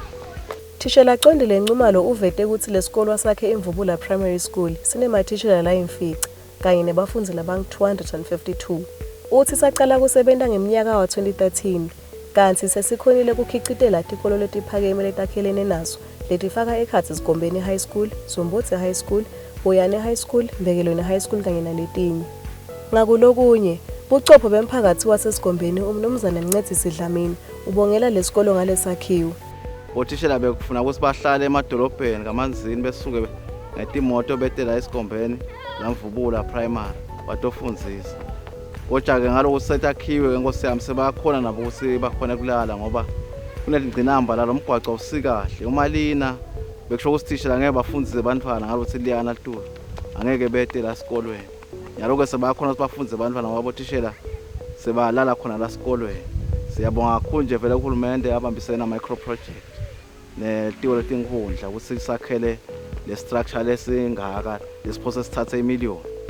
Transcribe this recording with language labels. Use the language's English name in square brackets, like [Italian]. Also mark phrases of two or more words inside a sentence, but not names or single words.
[Swati] Thishela Qondile Ncumalo uvete ukuthi lesikolo sakhe Imvubula Primary School sinemathishela layimfica kanye nebafundi labangu-252. Uthi saqala kusebenza ngeminyaka wa-2013 kanti sesikhonile kukhicitela tikolo letiphakeme letakhelene naso letifaka ekhatsi Sigombeni High School, Sombotse High School, Boyane High School, Mbekelweni High School kanye naletinye. Ngakulokunye buchopho bemphakathi wasesigombeni umnumzane Mncedisi Dlamini ubongela lesikolo ngalesakhiwo. Bothishela bekufuna ukuthi bahlale emadolobheni kaManzini besuke ngetimoto betela esigombeni laMvubula Primary batofundzisa. Kodwa ke ngaloku setakhiwe ngenkosi yami sebakhona nabo ukuthi bakhona kulala ngoba kunelingcinamba la lomgwaqo usikahle umalina bekusho ukuthi thishela ngeke bafundise abantwana ngalokuthi liyana tulo angeke betela esikolweni. Yaloku sebakhona ukuthi bafundise abantwana ngoba bothishela sebalala khona la esikolweni. Siyabonga kakhulu nje vele uhulumende abambisene na [English] micro project [Swati] netiwo letinkhundla ukuthi sakhele le structure lesingaka lesiphosa sithathe imiliyoni.